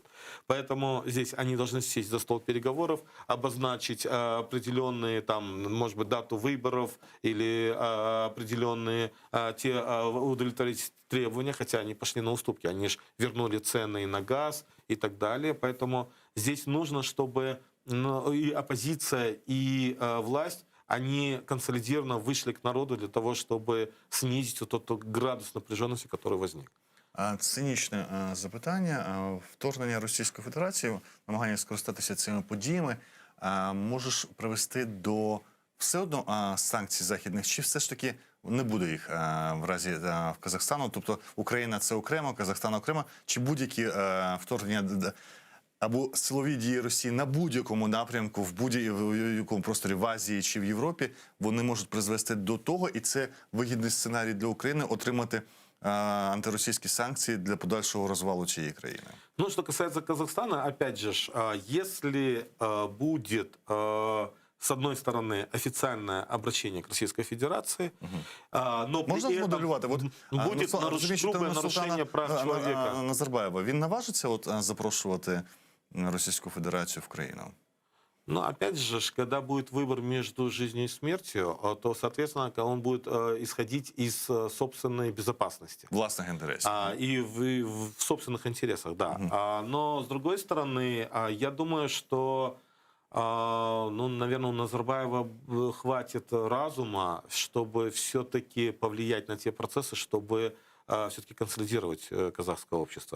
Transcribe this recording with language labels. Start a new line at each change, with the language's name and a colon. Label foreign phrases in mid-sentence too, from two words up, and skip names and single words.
Russian: Поэтому здесь они должны сесть за стол переговоров, обозначить определенные, там, может быть, дату выборов или определенные удовлетворить требования, хотя они пошли на уступки, они же вернули цены на газ и так далее. Поэтому здесь нужно, чтобы и оппозиция, и власть, они консолидированно вышли к народу для того, чтобы снизить вот тот градус напряженности, который возник.
Ukrainian: Цинічне запитання. Вторгнення Російської Федерації, намагання скористатися цими подіями, можеш привести до все одно санкцій західних, чи все ж таки не буде їх в разі в Казахстану? Тобто Україна – це окремо, Казахстан – окремо, чи будь-які вторгнення або силові дії Росії на будь-якому напрямку, в будь-якому просторі в Азії чи в Європі, вони можуть призвести до того, і це вигідний сценарій для України отримати
Russian: антиросійские санкции
Ukrainian: для подальшего развала цієї країни?
Russian: Ну, что касается Казахстана, опять же, если будет, с одной стороны, официальное обращение к Российской Федерации, но при
Ukrainian: Можна змоделювати?
Russian: будет грубое нарушение прав человека.
Ukrainian: Назарбаєва, він наважиться запрошувати Російську Федерацію в країну?
Russian: Но опять же, когда будет выбор между жизнью и смертью, то, соответственно, он будет исходить из собственной безопасности. Властных интересов. И в собственных интересах, да. Но, с другой стороны, я думаю, что, ну, наверное, у Назарбаева хватит разума, чтобы все-таки повлиять на те процессы, чтобы все-таки консолидировать казахское общество.